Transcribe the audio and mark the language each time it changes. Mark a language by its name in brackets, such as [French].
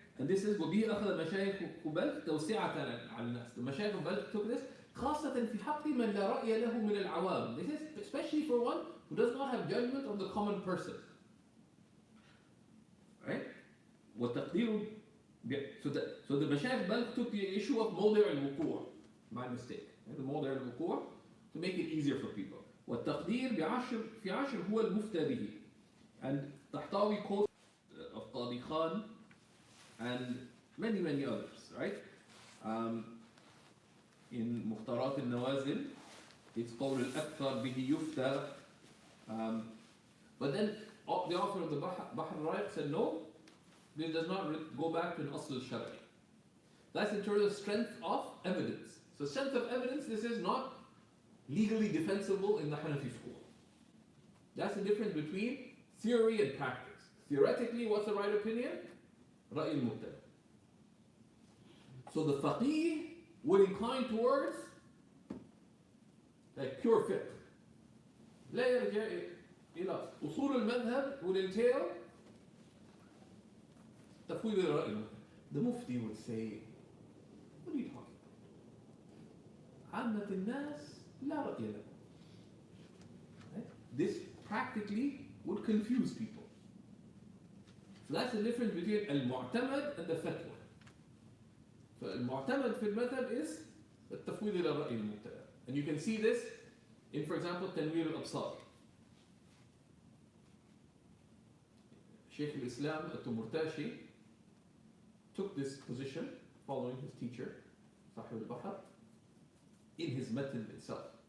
[English] And this is [Arabic] وَبِهِ أَخَذَ مَشَايِخُ بَلْخ تَوْسِعَةً عَلى النَّاسِ. [English] The Mashaykh of Balkh took this [Arabic] خاصة في حق من لا رأي له من العوام. [English] This is especially for one who does not have judgment of the common person. Right? وَالتَّقْدِيرُ. So the Mashaykh Balkh took the issue of [Arabic] موضع الوقوع. [English] My mistake. The [Arabic] موضع الوقوع [English] to make it easier for people. [Arabic] والتقدير في عشر هو المفتى به. [English] And Tahtawi quotes of Qadi Khan and many others, right? In Mukhtarat al-Nawazil, it's called al-Akthar bihi yufta. But then the author of the Bahr al-Ra'iq said, no, this does not go back to an asl al-Shar'i. That's in terms of strength of evidence. So strength of evidence, this is not legally defensible in the Hanafi school. That's the difference between theory and practice. Theoretically, what's the right opinion? Ra'i al-Mubtada. So the faqih would incline towards like pure fiqh. [Arabic] لا يرجع إلى أصول المذهب [English] would entail [Arabic] تفويض الرأي. [English] The mufti would say, what are you talking about? [Arabic] عامة الناس لا رأي لهم. [English] This practically would confuse people. So that's the difference between al-mu'tamad and the fatwa. [Arabic] So al-mu'tamad في المذهب is التفويض إلى الرأي المبتدأ. [English] And you can see this in, for example, تنوير الأبصار. Shaykh al-Islam al-Tumurtashi took this position following his teacher, Sahib al-Bahr, in his matan itself.